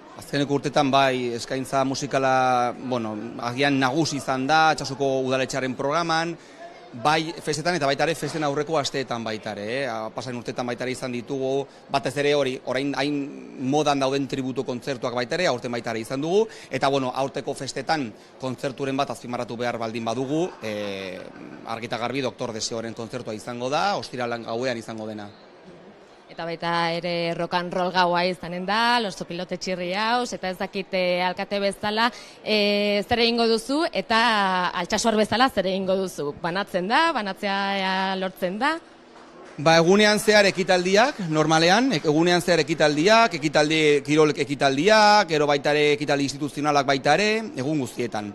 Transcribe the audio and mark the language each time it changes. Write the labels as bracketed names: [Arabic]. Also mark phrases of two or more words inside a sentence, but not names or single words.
[Basque] Azkeneko urtetan bai eskaintza musikala, bueno, agian nagusi izan da Altsasuko udaletxearen programan, bai festetan eta baitare festen aurreko asteetan baitare, pasain urtetan baitare izan ditugu, batez ere hori, orain hain modan dauden tributo kontzertuak baitare, aurten baitare izan dugu, eta bueno, aurteko festetan kontzerturen bat azpimarratu behar baldin badugu, argita garbi Doktor Deseoren kontzertua izango da, ostiralan gauean izango dena. Eta baita ere [English] rock and roll [Basque] gaua izanen da, Los Zopilote Txirri hauz, eta ez dakite alkate bezala zer egingo duzu, eta Altsasuar bezala zer egingo duzu. Banatzen da, banatzea lortzen da? Egunean zehar ekitaldiak, normalean, egunean zehar ekitaldiak, kirol ekitaldiak, gero baita ere ekitaldi instituzionalak baita ere, egun guztietan.